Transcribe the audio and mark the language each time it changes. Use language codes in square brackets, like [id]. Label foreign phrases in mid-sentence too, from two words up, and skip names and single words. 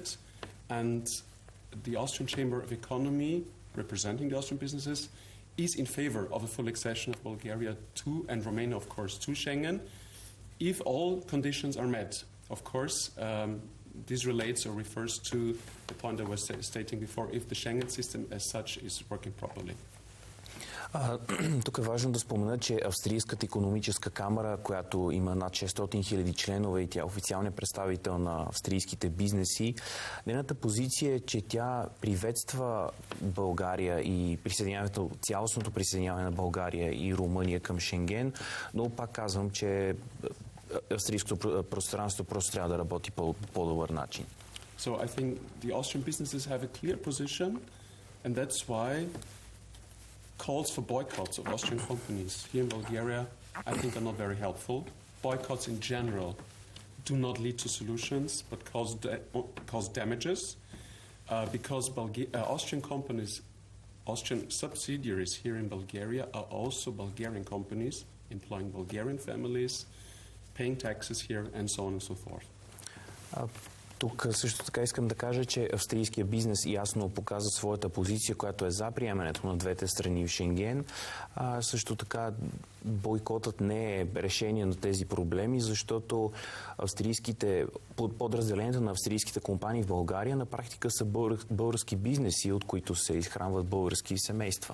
[en] And the Austrian Chamber of Economy, representing the Austrian businesses, is in favor of a full accession of Bulgaria to, and Romania of course, to Schengen, if all conditions are met. Of course, this relates or refers to the point I was stating before, if the Schengen system as such is working properly. [bg] Тук е важно да спомена, че Австрийската икономическа камара, която има над 600 000 членове и тя е официалният представител на австрийските бизнеси, нейната позиция е, че тя приветства България и цялостното присъединяване на България и Румъния към Шенген, но пак казвам, че австрийското пространство просто трябва да работи по по-добър начин. [en] So I think the Austrian businesses have a clear position, and that's why calls for boycotts of Austrian companies here in Bulgaria, I think, are not very helpful. Boycotts in general do not lead to solutions, but cause damages, because Austrian companies, Austrian subsidiaries here in Bulgaria are also Bulgarian companies, employing Bulgarian families, paying taxes here, and so on and so forth. [bg] Тук също така искам да кажа, че австрийския бизнес ясно показа своята позиция, която е за приемането на двете страни в Шенген. Също така бойкотът не е решение на тези проблеми, защото подразделенията на австрийските компании в България на практика са български бизнеси, от които се изхранват български семейства.